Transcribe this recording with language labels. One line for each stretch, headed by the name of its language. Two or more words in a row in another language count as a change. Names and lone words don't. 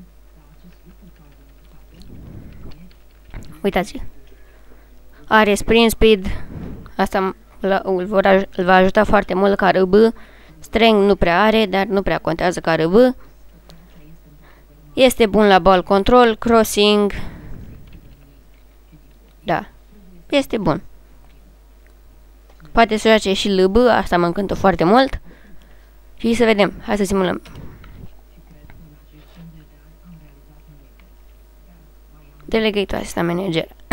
Romanian: Uitați-l. Are
English: sprint speed.
Romanian: Asta îl va ajuta foarte mult ca RB. Strength nu prea are, dar nu prea contează ca RB. Este bun la
English: ball control, crossing.
Romanian: Da. Este bun. Poate să joace și LB, asta mă încântă foarte mult. Și să vedem. Hai să simulăm.
English: Delegate assistant manager.